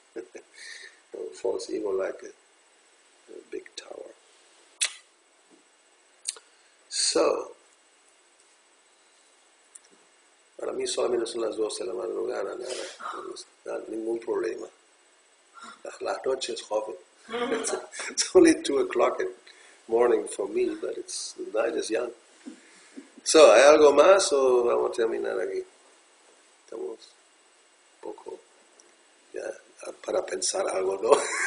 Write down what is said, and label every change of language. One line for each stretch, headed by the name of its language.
English: A false ego like a big tower.
Spanish: So, para mí solamente son las 12 de la madrugada, nada, ningún problema. La noche es joven.
English: It's only 2 o'clock in the morning for me, but the night is young.
Spanish: So, ¿hay algo más o vamos a terminar aquí? Estamos un poco ya para pensar algo, ¿no?